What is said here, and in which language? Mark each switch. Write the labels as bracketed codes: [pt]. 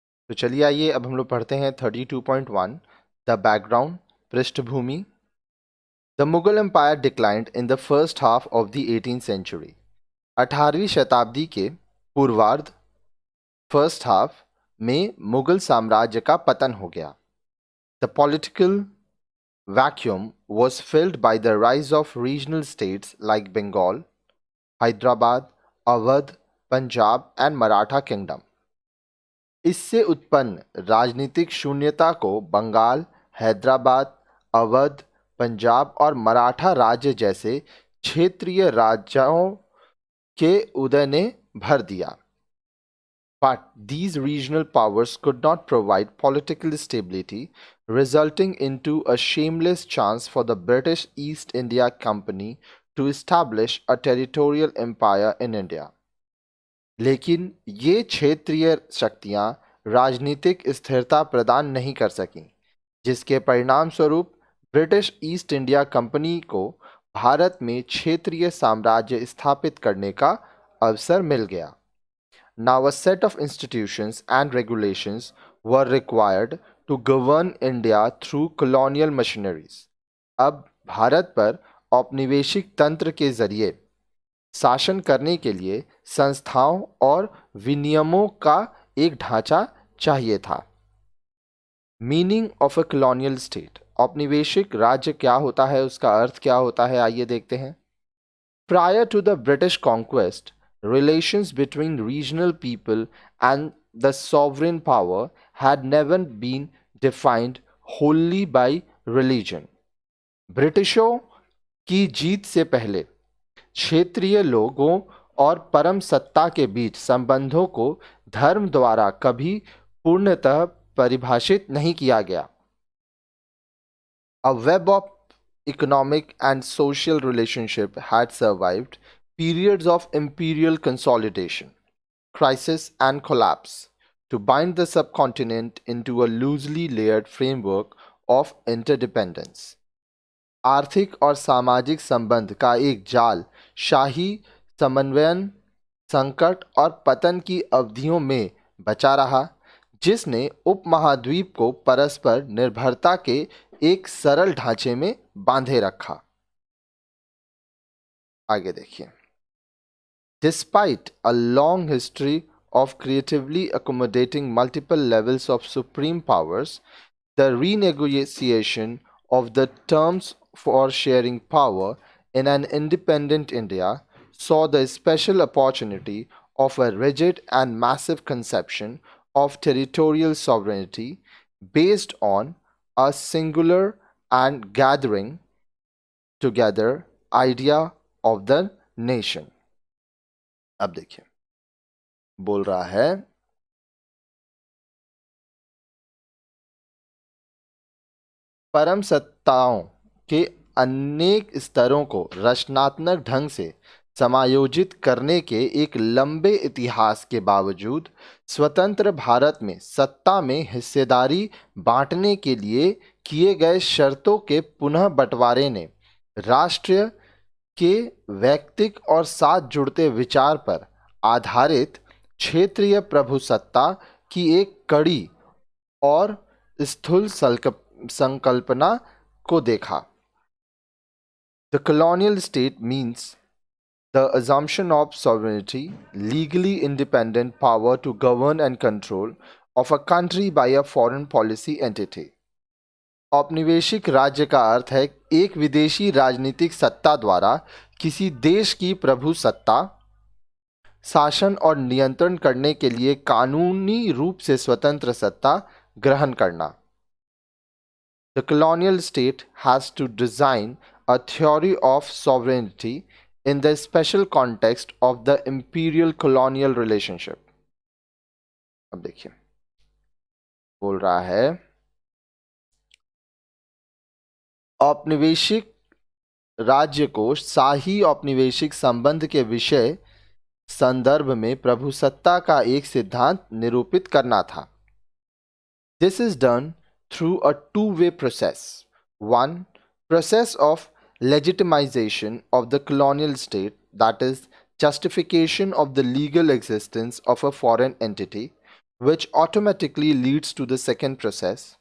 [hi] तो चलिए आइए अब हम लोग पढ़ते हैं 32.1 [en] the background [hi] पृष्ठभूमि। [en] The Mughal empire declined in the first half of the 18th century. [hi] 18वीं शताब्दी के पूर्वार्ध [en] first half [hi] में मुगल साम्राज्य का पतन हो गया। [en] The political vacuum was filled by the rise of regional states like Bengal, Hyderabad, Awadh, Punjab and Maratha kingdom. [hi] इससे उत्पन्न राजनीतिक शून्यता को बंगाल, हैदराबाद, अवध, पंजाब और मराठा राज्य जैसे क्षेत्रीय राज्यों के उदय ने भर दिया। [en] But these regional powers could not provide political stability, resulting into a shameless chance for the British East India Company to establish a territorial empire in India. [hi] लेकिन ये क्षेत्रीय शक्तियां राजनीतिक स्थिरता प्रदान नहीं कर सकीं, जिसके परिणाम स्वरूप ब्रिटिश ईस्ट इंडिया कंपनी को भारत में क्षेत्रीय साम्राज्य स्थापित करने का अवसर मिल गया। [en] Now a set of institutions and regulations were required to govern India through colonial machineries. [hi] अब भारत पर औपनिवेशिक तंत्र के जरिए शासन करने के लिए संस्थाओं और विनियमों का एक ढांचा चाहिए था। [en] meaning of a colonial state, [hi] औपनिवेशिक राज्य क्या होता है, उसका अर्थ क्या होता है, आइए देखते हैं। [en] Prior to the British conquest, relations between regional people and the sovereign power had never been defined wholly by religion. [hi] ब्रिटिशों की जीत से पहले क्षेत्रीय लोगों और परम सत्ता के बीच संबंधों को धर्म द्वारा कभी पूर्णतः परिभाषित नहीं किया गया। [en] A web of economic and social relationship had survived periods of imperial consolidation, crisis, and collapse to bind the subcontinent into a loosely layered framework of interdependence. [hi] आर्थिक और सामाजिक संबंध का एक जाल शाही समन्वयन, संकट और पतन की अवधियों में बचा रहा, जिसने उपमहाद्वीप को परस्पर निर्भरता के एक सरल ढांचे में बांधे रखा। आगे देखिए। [en] Despite a long history of creatively accommodating multiple levels of supreme powers, the renegotiation of the terms for sharing power in an independent India saw the special opportunity of a rigid and massive conception of territorial sovereignty based on a singular and gathering together idea of the nation. [hi] अब देखिए, बोल रहा है परम सत्ताओं के अनेक स्तरों को रचनात्मक ढंग से समायोजित करने के एक लंबे इतिहास के बावजूद स्वतंत्र भारत में सत्ता में हिस्सेदारी बांटने के लिए किए गए शर्तों के पुनः बंटवारे ने राष्ट्रीय के वैयक्तिक और साथ जुड़ते विचार पर आधारित क्षेत्रीय प्रभुसत्ता की एक कड़ी और स्थूल संकल्पना को देखा। [en] The colonial state means the assumption of sovereignty, legally independent power to govern and control of a country by a foreign policy entity. [hi] औपनिवेशिक राज्य का अर्थ है एक विदेशी राजनीतिक सत्ता द्वारा किसी देश की प्रभु सत्ता, शासन और नियंत्रण करने के लिए कानूनी रूप से स्वतंत्र सत्ता ग्रहण करना। [en] The colonial state has to design a theory of sovereignty in the special context of the imperial colonial relationship. [hi] अब देखिए, बोल रहा है औपनिवेशिक राज्य को शाही औपनिवेशिक संबंध के विषय संदर्भ में प्रभुसत्ता का एक सिद्धांत निरूपित करना था। [en] This is done through a two-way process. One, process of legitimization of the colonial state, that is justification of the legal existence of a foreign entity, which automatically leads to the second process.